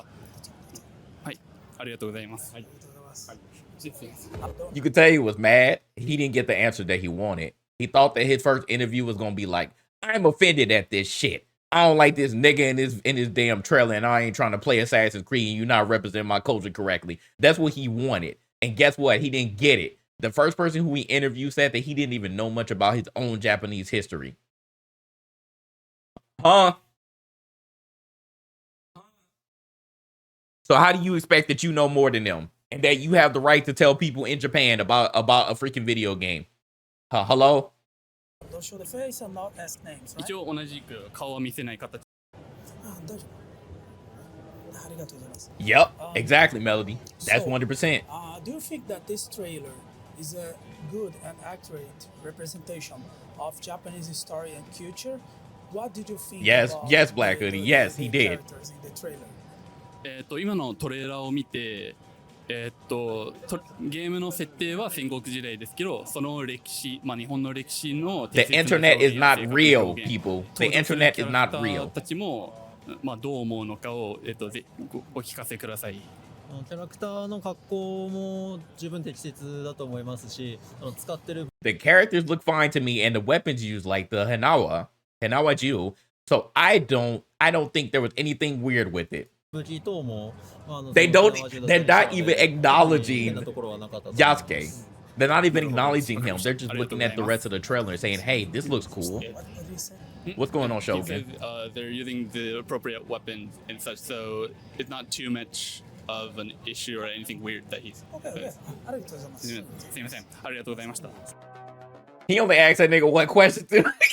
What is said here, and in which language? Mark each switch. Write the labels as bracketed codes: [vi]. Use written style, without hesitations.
[ja] はい、ありがとうございます。はい。 [en] You could tell he was mad. He didn't get the answer that he wanted. He thought that his first interview was gonna be like, I'm offended at this shit. I don't like this nigga in his damn trailer, and I ain't trying to play Assassin's Creed, and you not representing my culture correctly. That's what he wanted. And guess what? He didn't get it. The first person who he interviewed said that he didn't even know much about his own Japanese history. Huh? So how do you expect that you know more than them? And that you have the right to tell people in Japan about a freaking video game? Hello? Don't show the face and not ask names, right? [ja] 一応同じく顔は見せない形。大丈夫。ありがとうございます。 [en] Yep, exactly, Melody. That's 100%. Do you think that this trailer is a good and accurate representation of Japanese story and culture? What did you think? Yes, about yes, Black Hoodie. Yes, he did. Characters in the trailer? [ja] 今のトレーラーを見て、ゲームの設定は戦国時代ですけど、その歴史、まあ日本の歴史の [en] The internet is not real, people. The internet is not real. [ja] たちもまあどう思うのかをお聞かせください。キャラクターの格好も十分適切だと思いますし、使ってる [en] The characters look fine to me, and the weapons used, like the Hanawa Ju. So I don't think there was anything weird with it. [ja] 武器等も [en] They're not even acknowledging Yasuke. They're not even acknowledging him. They're just looking at the rest of the trailer and saying, hey, this looks cool. What did you say? What's going on, He Shogun? said, they're using the appropriate weapons and such, so it's not too much of an issue or anything weird that he's. Okay. [ja] ありがとうございます。すみません、ありがとうございました。 [en] He only asked that nigga one question, too.